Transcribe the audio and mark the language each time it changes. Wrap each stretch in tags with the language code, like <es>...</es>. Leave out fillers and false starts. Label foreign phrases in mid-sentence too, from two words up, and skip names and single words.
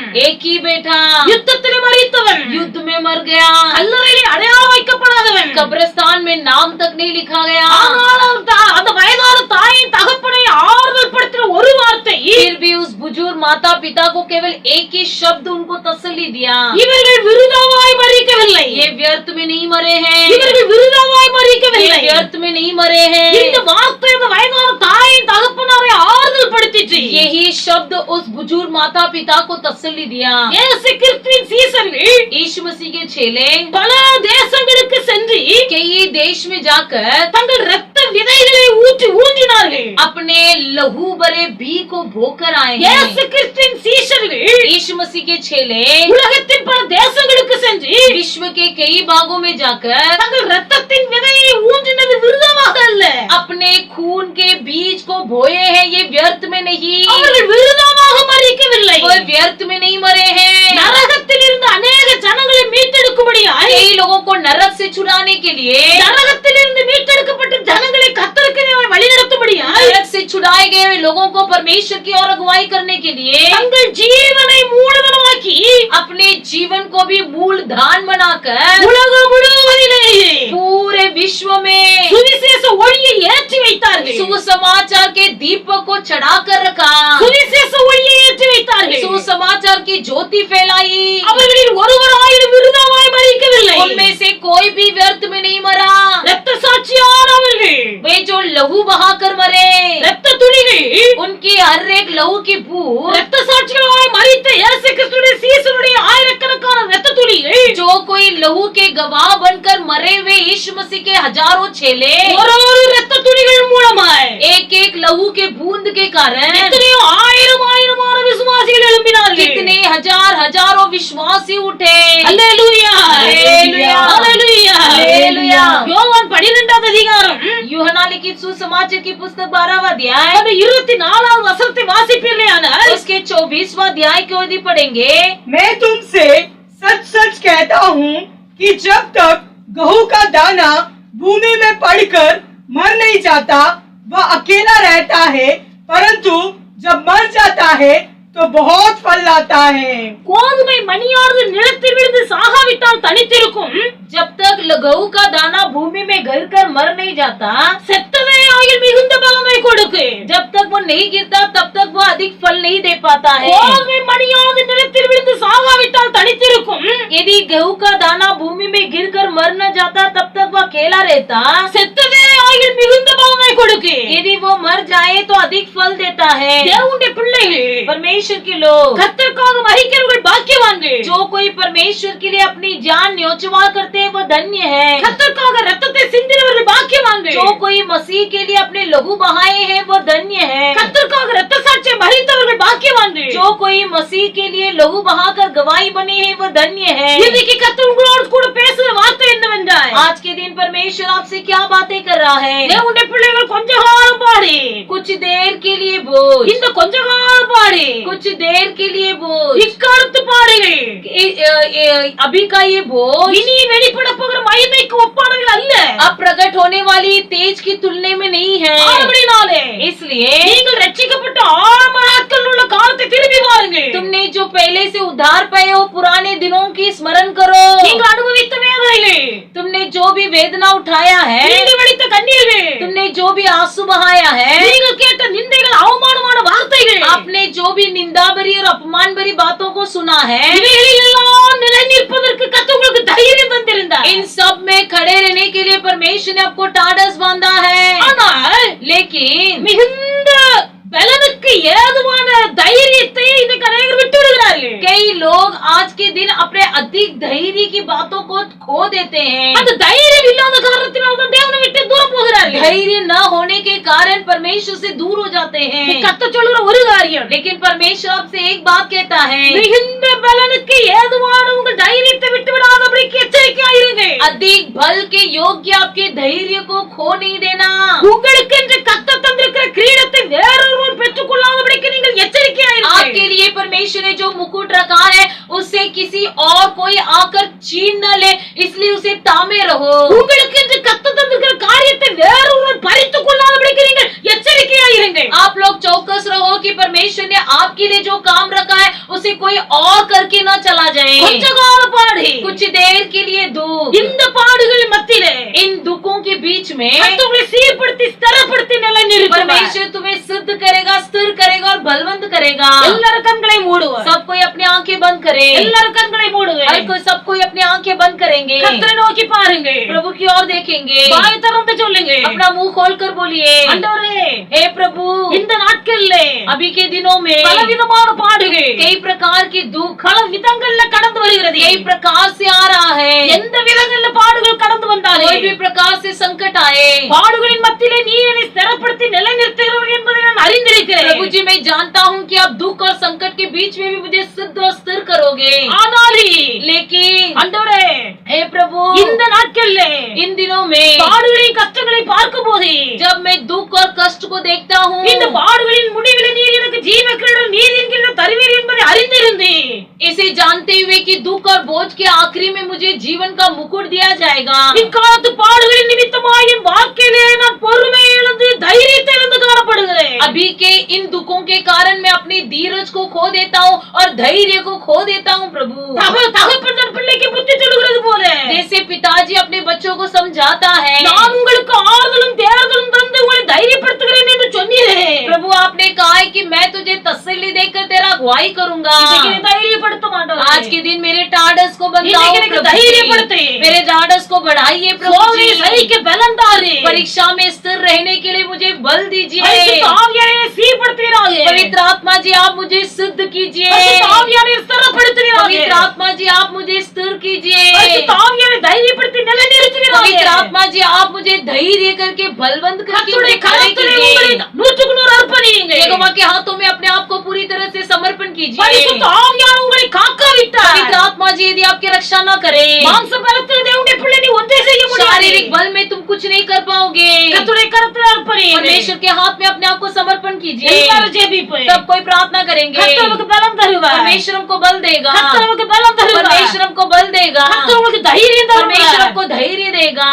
<hi>एक ही बेटा</hi> <ta>யுத்தத்தில் மரித்தவன்,</ta> <hi>युद्ध में मर गया.</hi> <ta>கல்லறையில் அடையாளம் வைக்கப்படாதவன்.</ta> <hi>कब्रिस्तान में नाम तक नहीं लिखा गया.</hi> <ta>ஆனால் அந்த வயதான தாயின் தகப்பனை ஆறுதல் படுத்தின ஒரு வார்த்தை,</ta> <hi>फिर भी उस बुजुर्ग माता पिता को केवल एक ही शब्द उनको तसल्ली दिया.</hi> <ta>இவர்கள் விருதாவாய் மரிக்கவில்லை.</ta> <hi>ये व्यर्थ में नहीं मरे हैं.</hi> <ta>இவர்கள் விருதாவாய்</ta> <hi>ये</hi> <ta>மரிக்கவில்லை.</ta> <hi>व्यर्थ में नहीं मरे हैं.</hi> <ta>இந்த வார்த்தை அந்த வயதான தாயின் தகப்பனாரை ஆறுதல் படுத்திச்சு.</ta> <hi>यही शब्द उस बुजुर्ग माता पिता को तसल्ली दिया.</hi> <ta>இயேசு கிறிஸ்துவின் சீசர்கள்</ta> <hi>यीशु मसीह के चेले</hi> <ta>பல தேசங்களுக்கு சென்று</ta> <hi>कई देश में जाकर</hi> <ta>தங்கள் இரத்த விதைகளை ஊன்றினார்கள்.</ta> <hi>अपने लहू भरे बी को बोकर आए</hi> <ta>இயேசு</ta> <hi>हैं.</hi> <ta>கிறிஸ்துவின் சீசர்கள்</ta> <hi>यीशु मसीह के चेले</hi> <ta>உலகத்தின் பல தேசங்களுக்கு சென்று</ta> <hi>विश्व के कई भागों में जाकर</hi> <ta>தங்கள் இரத்தத்தின் விதையை ஊன்றினது விருதமாக அல்ல.</ta> <hi>अपने खून के बीज को बोए हैं. ये व्यर्थ में नहीं.</hi> <ta>அவர்கள் விருதமாக மரிக்கவில்லை.</ta> <hi>वो व्यर्थ में नहीं मरे हैं.</hi> <ta>நரகத்தில் இருந்து अनेक ஜனங்களை மீட்டெடுக்கும்படியாய்</ta> <hi>कई लोगों को नरक से छुड़ाने के लिए,</hi> <ta>நரகத்தில் இருந்து மீட்டெடுக்கப்பட்ட ஜனங்களை கர்த்தருக்கு வழிநடத்தும்படியாய்</ta> <hi>नरक से छुड़ाए गए लोगों को परमेश्वर की ओर अगुवाई करने के लिए</hi> <ta>தங்கள் ஜீவனை மூலதனமாக்கி</ta> <hi>अपने जीवन को भी मूलधन बनाकर</hi> <ta>உலகம் முழுவதிலேயே</ta> <hi>पूरे विश्व में</hi> <ta>சுவிசேஷ ஒளியை ஏற்றி வைத்தார்கள்.</ta> <hi>सुसमाचार के दीपक को चढ़ा कर रखा.</hi> <ta>சுவிசேஷ ஒளியை ஏற்றி வைத்தார்கள்.</ta> <hi>सुसमाचार की ज्योति फैलाई.</hi> <ta>அவர்களில் ஒருவராயிரம் விருதாவாய் மரிக்கவில்லை.</ta> <hi>उनमें से कोई भी व्यर्थ में नहीं मरा.</hi> <ta>இரத்த சாட்சியானவர்கள்,</ta> <hi>वे जो लहू बहाकर मरे,</hi> <ta>இரத்த துளிகள்,</ta> <hi>उनकी हर एक लहू की बूंद,</hi> <ta>இரத்த சாட்சிகளாய் மரித்த இயேசு கிறிஸ்துவின் சீசருடைய ஆயிரக்கணக்கான இரத்த துளிகள்</ta> <hi>जो कोई लहू के गवाह बनकर मरे हुए यीशु मसीह के हजारों चेले</hi> <ta>ஒரு இரத்த துளிகள் மூலமாய்</ta> <hi>एक एक लहू के बूंद के कारण</hi> <ta>எத்தனையோ ஆயிரமான விசுவாசிகள் எழும்பினார்கள்.</ta> <hi>कितने हजारों विश्वासी उठे.</hi> <ta>அல்லேலூயா, அல்லேலூயா, அல்லேலூயா, அல்லேலூயா. யோவான் 12வது அதிகாரம்</ta> <hi>यूहन्ना लिखित सुसमाचार की पुस्तक 12वां अध्याय</hi> <ta>அந்த 24வது வசனத்தை வாசிப்பீர்களேயானால்</ta> <hi>उसके 24वां अध्याय को यदि पढ़ेंगे, मैं तुमसे सच सच कहता हूँ कि जब तक गेहूं का दाना भूमि में पड़कर मर नहीं जाता वह अकेला रहता है, परंतु जब मर जाता है तो बहुत फल लाता है.</hi> <ta>கோதுமை மணியானது நிலத்தில் விழுந்து சாகாவிட்டால் தனித்திருக்கும்.</ta> <hi>जब तक गेहूं का दाना भूमि में गिर कर मर नहीं जाता,</hi> <ta>செத்தவே ஆயில் மிகுந்த பலனை கொடுக்கு.</ta> <hi>जब तक वो नहीं गिरता तब तक वो अधिक फल नहीं दे पाता है.</hi> <ta>கோதுமை மணியானது நிலத்தில் விழுந்து சாகாவிட்டால் தனித்திருக்கும்.</ta> <hi>यदि गेहूं का दाना भूमि में गिर कर मर न जाता तब तक वो अकेला रहता.</hi> <ta>செத்தவே ஆயில் மிகுந்த பலனை கொடுக்கு.</ta> <hi>यदि वो मर जाए तो अधिक फल देता है.</hi> <ta>தேவனுடைய பிள்ளைகள்,</ta> <hi>परमेश्वर के लोग,</hi> <ta>கர்த்தருக்காக மரிக்கிறவர்கள் பாக்கியவான்கள்.</ta> <hi>जो कोई परमेश्वर के लिए अपनी जान न्योछावर करते हैं वो धन्य है.</hi> <ta>கர்த்தருக்காக ரத்தத்தை சிந்தினவர்கள் பாக்கியவான்கள்.</ta> <hi>जो कोई मसीह के लिए अपने लहू बहाए हैं वो धन्य है.</hi> <ta>கர்த்தருக்காக ரத்த சாட்சியை மரித்தவர்கள் பாக்கியவான்கள்.</ta> <hi>जो कोई मसीह के लिए लहू बहाकर गवाही बने हैं वो धन्य है.</hi> <ta>இன்னைக்கு கர்த்தர் உங்களோடு கூட பேசுகிற வார்த்தை என்னவென்றால்,</ta> <hi>आज के दिन परमेश्वर आपसे क्या बातें कर रहा है?</hi> <ta>தேவனுடைய பிள்ளைகள் கொஞ்ச காலம் பாடி,</ta> <hi>कुछ देर के लिए बोझ,</hi> <ta>இந்த கொஞ்ச காலம் பாடி,</ta> <hi>कुछ देर के लिए बोझ,</hi> <ta>இக்காலத்து பாடுகள்,</ta> <hi>अभी का ये बोझ</hi> <ta>இனி வெளிப்பட போகிற மகிமை ஒளிக்கு ஒப்பானவைகள் அல்ல.</ta> <hi>अब प्रकट होने वाली तेज की तुलने में नहीं है।</hi> <ta>ஆனபடினாலே</ta> <hi>इसलिए</hi> <ta>நீங்கள் ரட்சிக்கப்பட்ட ஆரம்ப நாட்களில் உள்ள காலத்தை திரும்பி பாருங்க.</ta> <hi>तुमने जो पहले से उद्धार पाए हो पुराने दिनों की स्मरण करो।</hi> <ta>நீங்கள் அனுபவித்த வேதனைகள்,</ta> <hi>तुमने जो भी वेदना उठाया है,</hi> <ta>நீங்கள் வடித்த கண்ணீர்கள்,</ta> <hi>तुमने जो भी आंसू बहाया है,</hi> <ta>நீங்கள் கேட்ட நிந்தைகள், அவமானமான வார்த்தைகள்,</ta> <hi>आपने जो भी निंदा भरी और अपमान भरी बातों को सुना है,</hi> <ta>இவைகளில் எல்லாம் நிலை நிற்பதற்கு கர்த்தர் உங்களுக்கு தைரியம் தந்திருந்தார்.</ta> <hi>इन सब में खड़े रहने के लिए परमेश्वर ने आपको टाढ़स बांधा है।</hi> <ta>ஆனால்</ta> <hi>लेकिन</hi> <ta>மிகுந்த பலனுக்கு ஏதுவான தைரியத்தை இன்னைக்கு அநேகர் விட்டு விடுகிறார்கள்.</ta> <hi>कई लोग आज के दिन अपने अधिक धैर्य की बातों को खो देते हैं।</hi> <ta>அந்த தைரியம் இல்லாத காரணத்தினால் தான் தேவனை விட்டு தூரம் போகிறார்கள்.</ta> <hi>धैर्य न होने के कारण परमेश्वर से दूर हो जाते हैं।</hi> <ta>கர்த்தர் சொல்லுகிற ஒரு காரியம்,</ta> <hi>लेकिन परमेश्वर आपसे एक बात कहता है,</hi> <ta>மிகுந்த பலனுக்கு ஏதுவான உங்கள் தைரியத்தை விட்டு விடாதபடிக்கு எச்சரிக்கையாயிருங்கள்.</ta> <hi>अधिक बल के योग्य आपके धैर्य को खो नहीं देना।</hi> <ta>உங்களுக்கு என்று கர்த்தர் தந்திருக்கிற கிரீடத்தை வேறொருவர் பெற்றுக் கொள்ளாதபடிக்கு நீங்கள் எச்சரிக்கையாயிருங்கள்.</ta> <hi>आपके लिए परमेश्वर ने जो मुकुट रखा है उससे किसी और कोई आकर छीन न ले, इसलिए उसे तामे रहो।</hi> <ta>உங்களுக்கு என்று கர்த்தர் தந்திருக்கிற காரியத்தை வேறொருவர் பறித்துக் கொள்ளாதபடிக்கு நீங்கள் எச்சரிக்கையாயிருங்கள்.</ta> <hi>आप लोग चौकस रहो कि परमेश्वर ने आपके लिए जो काम रखा है उसे कोई और करके न चला जाए।</hi> <ta>கொஞ்ச கால பாடு,</ta> <hi>कुछ देर के लिए दुख,</hi> <ta>இந்த பாடுகள் மத்தியிலே</ta> <hi>इन दुखों के बीच में</hi> <ta>கர்த்தர் உங்களை சீர்படுத்தி ஸ்திரப்படுத்தி நிலைநிறுத்துவார்.</ta> <hi>परमेश्वर तुम्हें सिद्ध करेगा, स्थिर करेगा और बलवंत करेगा।</hi> <ta>எல்லாரும் கண்களை மூடுவார்.</ta> <hi>सब कोई अपनी आंखें बंद करे।</hi> <ta>எல்லாரும் கண்களை மூடுவார்.</ta> <hi>हर कोई सब कोई अपनी आंखें बंद करेंगे,</hi> <ta>கர்த்தரை நோக்கி பாருங்க.</ta> <hi>प्रभु की ओर देखेंगे।</hi> <ta>வாய் திறந்து சொல்லுங்க,</ta> <hi>अपना मुंह खोलकर बोलिए,</hi> <ta>ஆண்டவரே</ta> <hi>हे प्रभु,</hi> <ta>இந்த நாட்கள்ல</ta> <hi>अभी के दिनों में</hi> <ta>பலவிதமான பாடுகள்</ta> <hi>कई प्रकार की दुख</hi> <ta>பல விதங்கள்ல கடந்து வருகிறது.</ta> <hi>कई प्रकार से आ रहा है।</hi> <ta>எந்த விதங்கள்ல பாடுகள் கடந்து வந்தாலும்</ta> <hi>कोई भी प्रकार से संकट आए,</hi> <ta>பாடுகளின் மத்தியிலே நீ என்னை ஸ்திரப்படுத்தி நிலைநிறுத்துகிறவர் என்பதை நான் அறிந்திருக்கிறேன்.</ta> <hi>प्रभु जी मैं जानता हूँ कि आप दुख और संकट के बीच में भी मुझे सिद्ध और स्थिर करोगे।</hi> <ta>ஆனாலும்</ta> <hi>लेकिन</hi> <ta>ஆண்டவரே</ta> <hi>हे प्रभु,</hi> <ta>இந்த நாட்கள்ல</ta> <hi>इन दिनों में</hi> <ta>பாடுகளின் கஷ்டங்களை பார்க்கும் போது</ta> <hi>जब मैं दुख और कष्ट को देखता हूँ,</hi> <ta>இந்த பாடுகளின் முடிவில் நீர் எனக்கு ஜீவ கிரீடம் நீர் என்கிற தருவீர் என்பதை அறிந்திருந்து</ta> <hi>इसे जानते हुए कि दुख और बोझ के आखिरी में मुझे जीवन का मुकुट दिया जाएगा,</hi> <ta>இக்காலத்து பாடுகளின் நிமித்தமாய் என் வாழ்க்கையிலே நான் பொறுமையை இழந்து தைரியத்தை இழந்து காணப்படுகிறேன்.</ta> <hi>अभी के इन दुखों के कारण मैं अपनी धीरज को खो देता हूँ और धैर्य को खो देता हूँ। प्रभु,</hi> <ta>தகப்பன் தன் பிள்ளைக்கு புத்தி சொல்லுகிறது போல</ta> <hi>जैसे पिताजी अपने बच्चों को समझाता है,</hi> <ta>நான் உங்களுக்கு ஆறுதலும் தேர்தலும் தந்து உங்களை தைரியப்படுத்துகிறேன் என்று சொன்னீரே.</ta> <hi>प्रभु आपने कहा है कि मैं तुझे तसल्ली देकर तेरा अगुवाई करूंगा।</hi> <ta>இன்னைக்கு என்னை தைரியப்படுத்த மாட்டோம்.</ta> <hi>आज के दिन मेरे टाढ़स को बंधाओ</hi> <ta>இன்னைக்கு</ta> <hi>प्रभु</hi> <ta>தைரியப்படுத்து.</ta> <hi>जी। मेरे टाढ़स को बढ़ाइए प्रभु</hi> <ta>சோதனையை</ta> <hi>जी।</hi> <ta>சகிக்க பலன் தாரு.</ta> <hi>परीक्षा में स्थिर रहने के लिए मुझे बल दीजिए।</hi> <ta>பரிசுத்த ஆவியானவரை சீர்படுத்துவீராக.</ta> <hi>पवित्र आत्मा जी आप मुझे सिद्ध कीजिए।</hi> <ta>பரிசுத்த ஆவியானவரை ஸ்திரப்படுத்துவீராக.</ta> <hi>पवित्र आत्मा जी आप मुझे स्थिर कीजिए।</hi> <ta>பரிசுத்த ஆவியானவரை தைரியப்படுத்தி நிலைநிறுத்துவீராக.</ta> <hi>पवित्र आत्मा जी आप मुझे धैर्य करके बलवंत करके</hi> <ta>கர்த்தருடைய</ta> <hi>मुझे खड़े</hi> <ta>கரத்திலே உங்களை</ta> <hi>कीजिए।</hi> <ta>100க்கு 100 அர்ப்பணியுங்க.</ta> <hi>यहोवा के हाथों में अपने आप को पूरी तरह से समर्पण कीजिए।</hi> <ta>பரிசுத்த ஆவியானவர் உங்களை காக்காவிட்டார்.</ta> <hi>पवित्र आत्मा जी यदि आपकी रक्षा न करे,</hi> <ta>மாம்ச பலத்தில் தேவனுடைய பிள்ளை நீ ஒன்றே செய்ய முடியாது.</ta> <hi>शारीरिक बल में तुम कुछ नहीं कर पाओगे।</hi> <ta>கர்த்தருடைய கரத்திலே அர்ப்பணியுங்க.</ta> <hi>परमेश्वर के हाथ में अपने आप को समर्पण कीजिए।</hi> <ta>எல்லாரும் ஜெபிப்போம்.</ta> <hi>सब कोई प्रार्थना करेंगे।</hi> <ta>கர்த்தர் நமக்கு பலம் தருவார்.</ta> <hi>परमेश्वर हमको बल देगा।</hi> <ta>கர்த்தர் நமக்கு பலம் தருவார்.</ta> <hi>परमेश्वर हमको बल देगा।</hi> <ta>கர்த்தர் உங்களுக்கு தைரியம் தருவார்.</ta> <hi>परमेश्वर हमको धैर्य देगा।</hi>